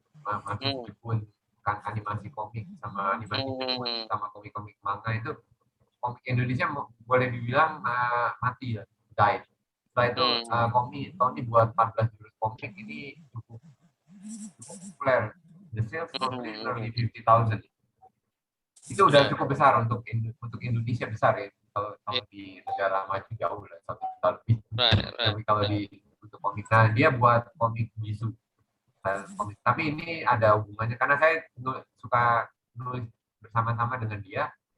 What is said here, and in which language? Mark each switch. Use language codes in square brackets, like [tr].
[id] Masih meskipun kan animasi komik sama animasi film sama komik-komik manga itu komik Indonesia boleh dibilang mati ya, died. Setelah itu Tony buat 14 jurus komik ini cukup populer. [en] The sales probably nearly 50,000. [id] Itu udah cukup besar untuk Indonesia besar ya. Kalau di negara maju jauh lah 1 juta lebih. Tapi kalau untuk komik, nah dia buat komik bisu. Komik. Tapi ini ada hubungannya karena saya suka nulis bersama-sama dengan dia.